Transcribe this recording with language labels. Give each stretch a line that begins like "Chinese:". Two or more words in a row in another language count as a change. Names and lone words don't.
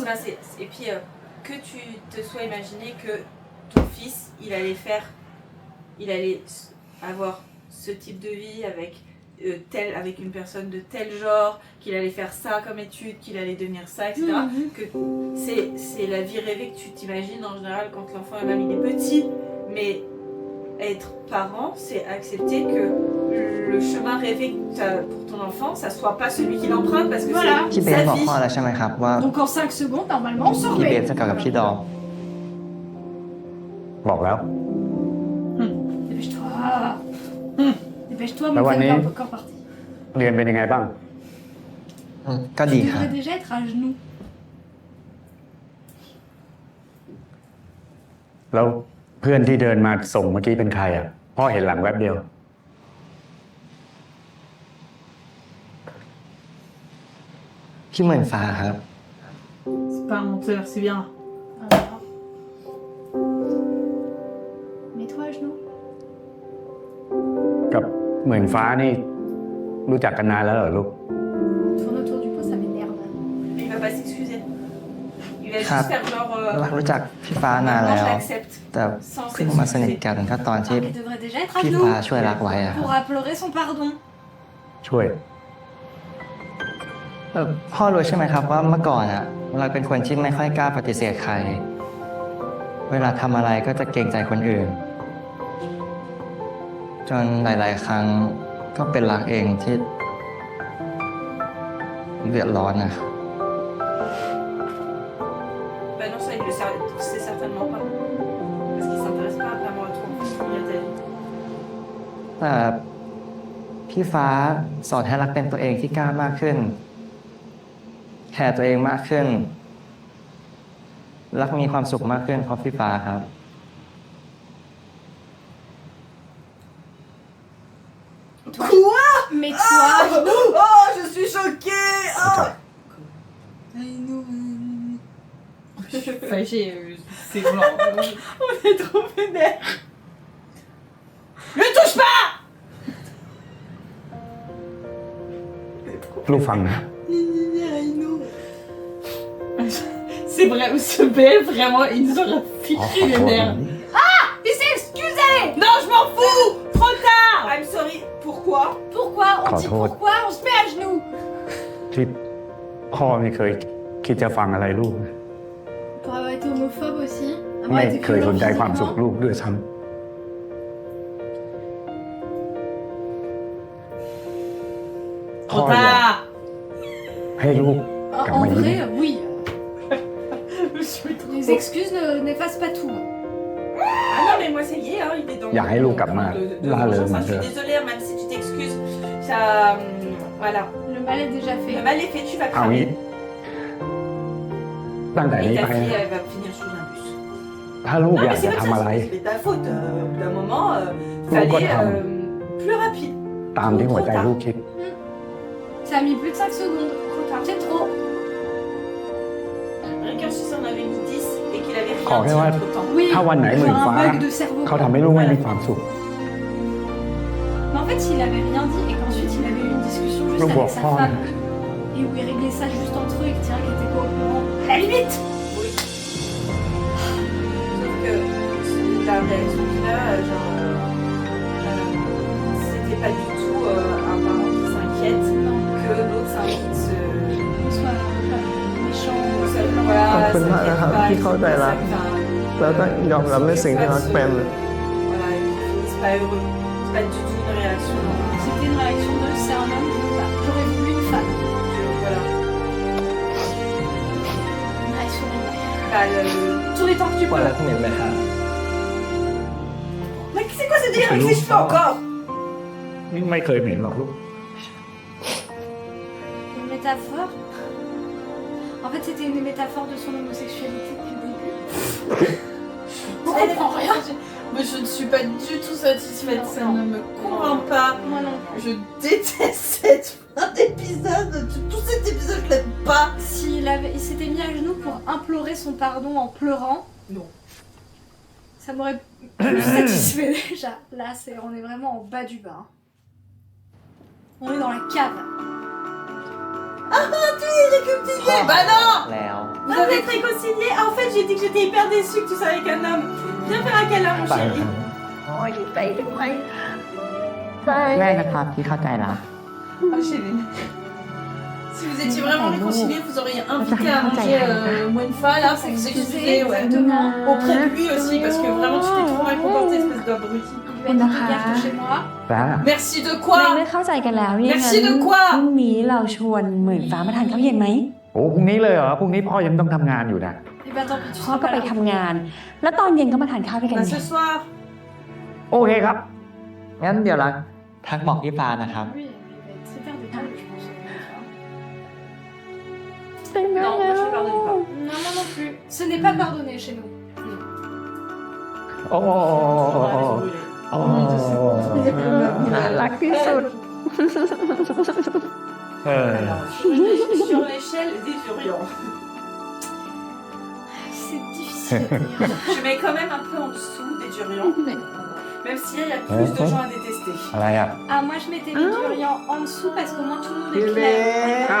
French: Enfin, et puis, que tu te sois imaginé que ton fils, il allait avoir ce type de vie avec avec une personne de tel genre, qu'il allait faire ça comme étude, qu'il allait devenir ça, etc. Que c'est la vie rêvée que tu t'imagines en général quand l'enfant est même il est petit, mais être parent, c'est accepter que le chemin rêvé que t'as pour ton enfant, ça soit pas celui qu'il emprunte parce que Voilà.
Thai: พี่เบ
French: c'est
Thai: ส
French: sa
Thai: บอก
French: vie.
Thai: พ่อแล้วใช่ไหมครับว่า
French: Donc en 5 secondes, normalement, on s'en
Thai: พี่เบ
French: remet.
Thai: สจะกลับกับพี่ดอม บอกแล้ว
French: Dépêche-toi. Dépêche-toi, Bah, mon ouais, frère est mais- encore parti.
Thai: เรียนเป็นยังไงบ้าง ก็
French: Tu
Thai: ดีครับ
French: devrais déjà être à genoux.
Thai: แล้วเพื่อนที่เดินมาส่งเมื่อกี้เป็นใครอ่ะ พ่อเห็นหลังแวบเดียว พี่เหมือนฟ้าครับ
French: C'est pas un menteur, c'est bien. Alors. Mets-toi à genoux.
Thai: กับเหมือนฟ้านี่ รู้จักกันนานแล้วเหรอลูก
French: Tourne autour du pot, ça m'énerve. Il va pas s'excuser. Il va
Thai: ครับ
French: juste faire genre.
Thai: รักรู้จักพี่ฟ้านาน
French: Maintenant,
Thai: แล้ว
French: je l'accepte.
Thai: แต่เพิ่งมาสนิทกันก็ตอนที่
French: Il devrait déjà être à
Thai: พี่
French: genoux
Thai: ฟ้าช่วยรักไว้อะครับ
French: pour implorer son pardon.
Thai: ช่วย พ่อรู้ใช่ไหมครับว่าเมื่อก่อนอะเราเป็นคนที่ไม่ค่อยกล้าปฏิเสธใคร เวลาทำอะไรก็จะเกรงใจคนอื่น จนหลาย ๆ ครั้งก็เป็นรักเองที่เดือดร้อนนะ
French: Bah non, ça, il le sait certainement pas. Parce qu'il s'intéresse pas vraiment à toi, en fait, il y a ta vie.
Thai: แต่พี่ฟ้าสอนให้รักเป็นตัวเองที่กล้ามากขึ้น แคร์ตัวเองมากขึ้น รักมีความสุขมากขึ้นเพราะพี่ฟ้าครับ
French: Quoi? Mets-toi à genoux. Oh, je suis choquée! Oh. Je suis fâchée, c'est blanc. On est trop vénère. Ne touche pas!
Thai: ลูกฟังนะ
French: C'est vrai, ce BL, vraiment, il nous aura fiché les nerfs. Il s'est excusé. Non, je m'en fous! Trop tard!
English: I'm sorry,
French: pourquoi? Pourquoi? On dit Contrôle. pourquoi? On se met à genoux.
Thai: ที่พ่อไม่เคยคิดจะฟังอะไรลูก
French: Pour avoir été homophobe aussi.
Thai: ไม่
French: Avoir été
Thai: เคยสนใจ
French: violent
Thai: ความสุข
French: physiquement.
Thai: ลูกด้วยซ้ พ่อ
French: Trop
Thai: อยาก
French: tard!
Thai: ให้ลูก กลับ
French: En
Thai: มาอยู่
French: vrai,
Thai: นี่
French: oui. Je suis trop... Les excuses n'effacent pas tout. Ah non, mais moi, ça y est, hein, il est dans
Thai: อยากให้ลูกกลับมา
French: de
Thai: ล่าเริง
French: vengeance,
Thai: เหมื
French: hein.
Thai: อน
French: Je
Thai: เดิ
French: suis
Thai: ม
French: désolée, hein, même si tu t'excuses, ça. Voilà. Le mal est déjà Le fait. mal est fait, tu vas
Thai: เอางี้
French: cramer.
Thai: ตั้งแต่
French: Et
Thai: นี้
French: ta
Thai: ไป
French: fille,
Thai: นะ
French: elle va finir sous un bus.
Thai: ถ้าลูก
French: Non,
Thai: อยา
French: mais
Thai: ก
French: c'est
Thai: จะ
French: pas
Thai: ทำอะไร
French: ça, c'est ta faute. Au bout d'un moment, Pourquoi fallait t'as- plus rapide.
Thai: ตามที่หัวใจลูกคิด
French: Ça a mis plus de 5 secondes. C'est trop. Regarde si ça en avait mis 10 et qu'il avait Quand rien dit même, entre temps. Oui.
Thai: ถ้าวันไหนเหมือน
French: Genre
Thai: ฟ้า
French: un bug de cerveau.
Thai: เขาทำให้ลูกไม่มีความสุข
French: Mais en fait, s'il avait rien dit et qu'ensuite il avait eu une discussion juste Le avec voir sa prendre. femme et où il réglait ça juste entre eux et que Thierry était pas au courant, à la limite. Oui. Sauf que la réaction qu'il a, genre, c'était pas du tout un parent qui s'inquiète que l'autre s'inquiète Qu'on soit méchant, voilà,
Thai: ขอบคุณมากนะครับที่เข้าใจรัก แล้วก็ยอมรับในสิ่งที่รักเป็น
French: Voilà, et qu'ils finissent pas heureux. C'est pas du tout une réaction. C'était une réaction de c'est un homme, j'aurais voulu une femme. Voilà. Une réaction normale. Bah, tous les temps que tu
Thai: ว่า
French: peux.
Thai: รักเหม็นไหมครับ
French: Mais c'est quoi ce délire avec ses cheveux encore?
Thai: นี่ไม่เคยเห็นหรอกลูก
French: métaphore. En fait, c'était une métaphore de son homosexualité depuis le début. On comprend rien. Mais je ne suis pas du tout satisfaite, ça Non. ne me convainc pas. Moi non plus. Je déteste cette fin d'épisode. Tout cet épisode, je l'aime pas. Il s'était mis à genoux pour implorer son pardon en pleurant, Non. ça m'aurait plus satisfait déjà. Là, on est vraiment en bas du bas. On est dans la cave. Bah non.
Thai: แล้ว
French: Vous avez être réconciliés. Ah, en fait, j'ai dit que j'étais hyper déçue que tu sois avec un homme. Viens faire un câlin, mon chéri.
Thai: แม่นะครับที่เข้าใจแล้ว
French: Ah, chéri. Si vous étiez vraiment réconciliés, vous auriez invité à manger Wenfa là pour vous excuser, ouais. Auprès de lui aussi, parce que vraiment tu t'es trop mal comporté, espèce d'abruti. Il lui a dit regarde chez moi. Merci de
Thai: ไม่
French: quoi?
Thai: เข้าใจกันแล้วเนี่ย
French: Merci
Thai: งั้น
French: de quoi?
Thai: พรุ่งนี้เราชวนหมื่นฟ้ามาทานข้าวเย็นไหม โอ้พรุ่งนี้เลยเหรอพรุ่งนี้พ่อยังต้องทำงานอยู่นะ
French: Et ben tant pis, tu
Thai: พ่อ
French: seras
Thai: ก็
French: pas
Thai: ไป
French: là.
Thai: ทำงาน แล้วตอนเย็นก็มาทานข้าวด้วยกัน
French: Bah
Thai: ไง
French: ce soir.
Thai: โอเคครับ งั้นเดี๋ยวรักทักบอกพี่ฟ้านะครับ
French: Oui, il va être super détendu, je pense. Non, moi je pardonne pas. Non, moi non plus. Ce n'est pas pardonné chez nous.
Thai: โอ้โห
French: Oh mon Dieu, c'est bon.
Thai: น่ารักที่สุด เออ
French: Alors, je suis sur l'échelle des Urians. C'est difficile à dire. Je mets quand même un peu en dessous des Urians. Même s'il y a plus de gens à détester.
Thai: อะไรอ่ะ
French: Ah, moi je mettais les durians en dessous parce qu'au moins tout le monde est clair. Ah,